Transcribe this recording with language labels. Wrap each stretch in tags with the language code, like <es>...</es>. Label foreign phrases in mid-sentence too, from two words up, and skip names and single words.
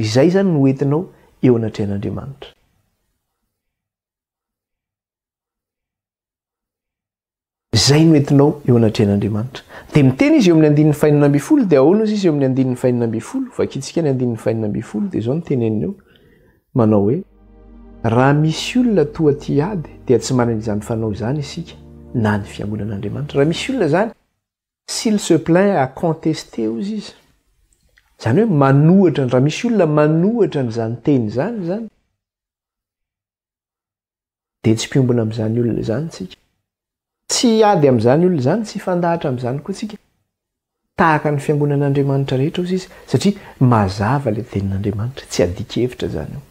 <mg>Izay zany no entinao eo anatrehan'Andriamanitra. Zay no entinao eo anatrehan'Andriamanitra. Dia miteny izy eo amin'ny 9:40 dia ahoana izy eo amin'ny 9:40 vakitsika ny 9:40 dia zao no teneniny eo manao hoe raha misy olona toa ty ady dia tsy manana izany fanao izany isika na ny fiangonan'Andriamanitra. Raha misy olona zany</mg> <fr>s'il se plaint à contester</fr> <mg>ozy izy zany hoe manohatra, raha misy olona manohatra n'izany teny zany dia tsy mpiombona amin'izany olona zany tsika. Tsy ady amin'izany olona zany, tsy fandahatra amin'izany koa tsika. Tahaka ny fiangonan'Andriamanitra rehetra ozy izy satria mazava le tenin'Andriamanitra, tsy adika-hevitra zany io.</mg>